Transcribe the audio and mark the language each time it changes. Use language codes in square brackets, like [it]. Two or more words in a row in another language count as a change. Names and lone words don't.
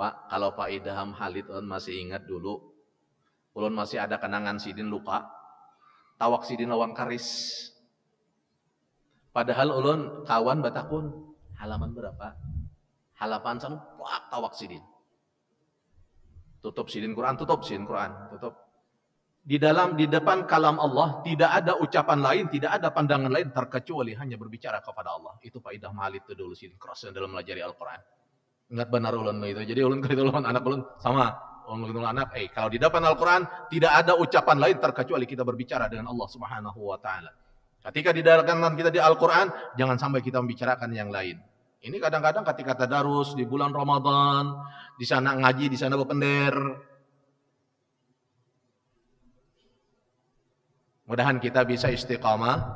[bjn] Pak, kalau Pak Idham Halid ulun masih ingat dulu, ulun masih ada kenangan sidin luka, tawak sidin lawan karis. Padahal ulun kawan batakun, halaman berapa? Halaman sanu, wah tawak sidin. Tutup sidin Quran, tutup sidin Quran, tutup. [id] Di depan kalam Allah tidak ada ucapan lain, tidak ada pandangan lain terkecuali hanya berbicara kepada Allah. [bjn] Itu Pak Idham Halid itu dulu sidin cross dalam melajari Al-Quran. Ingat benar ulun itu. Jadi ulun kalau ulun anak ulun sama. [id] Ulun kalau anak, kalau di depan Al-Quran tidak ada ucapan lain terkecuali kita berbicara dengan Allah [ar] سبحانه وتعالى. [id] Ketika di dalam kita di Al-Quran, jangan sampai kita membicarakan yang lain. Ini kadang-kadang ketika tadarus di bulan Ramadan, di sana ngaji, di sana berpender. Mudahan kita bisa istiqamah.